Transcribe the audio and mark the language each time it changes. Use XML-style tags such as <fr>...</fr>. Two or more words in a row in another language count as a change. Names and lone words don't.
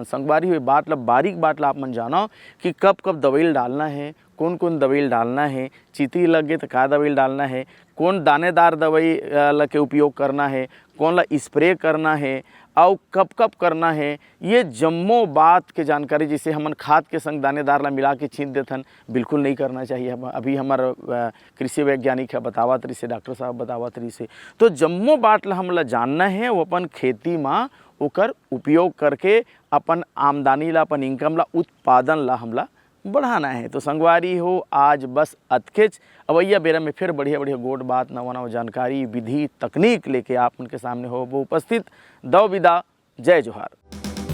<hne>संगवारी हुई बात ला बारीक बात ला आप मन जानो कि कब कब दवाई डालना है, कौन कौन दवाई डालना है, चीती लगे तो का दवाई डालना है, कौन दानेदार दवाई ला के उपयोग करना है, कौन ला स्प्रे करना है और कब कब करना है। ये जम्मो बात के जानकारी जिसे हमन खाद के संग दानेदार ला मिला के छींट देथन, बिल्कुल नहीं करना चाहिए। अभी हमार कृषि वैज्ञानिक है बतावत रही से, डॉक्टर साहब बतावत रही से। तो जम्मो बात ला हमला जानना है, वो अपन खेती में ओकर उपयोग करके अपन आमदनी ला, अपन इनकम ला, उत्पादन ला हमला बढ़ाना है। तो संगवारी हो, आज बस अतकेच अवैया बेरा में फिर बढ़िया बढ़िया गोट बात, नवा नवा जानकारी, विधि, तकनीक लेके आप उनके सामने हो वो उपस्थित। दो विदा, जय जोहार।</hne>